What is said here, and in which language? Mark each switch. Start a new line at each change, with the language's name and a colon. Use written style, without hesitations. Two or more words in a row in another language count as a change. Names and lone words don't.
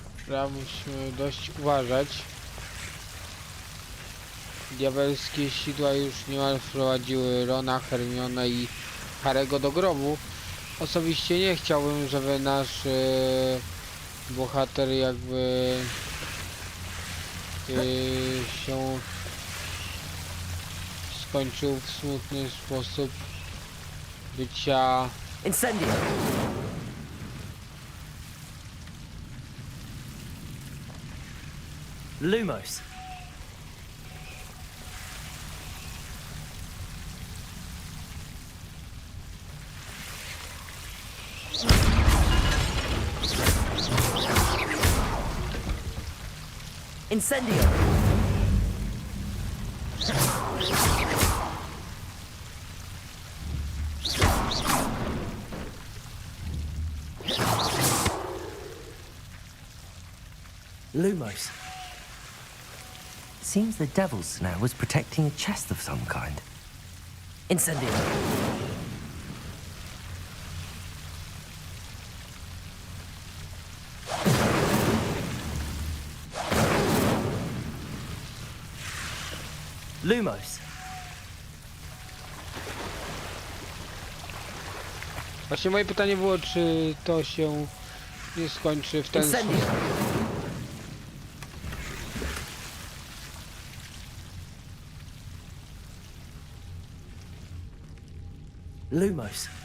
Polish: Dobra, musimy dość uważać. Diabelskie sidła już niemal wprowadziły Rona, Hermione i Harry'ego do grobu. Osobiście nie chciałbym, żeby nasz bohater jakby się skończył w smutny sposób bycia... Incendio! Lumos! Incendio! Lumos.
English: Seems the devil's snare was protecting a chest of some kind.
Polish: Incendio. Lumos. Właśnie moje pytanie było, czy to się nie skończy w ten sposób. Lumos.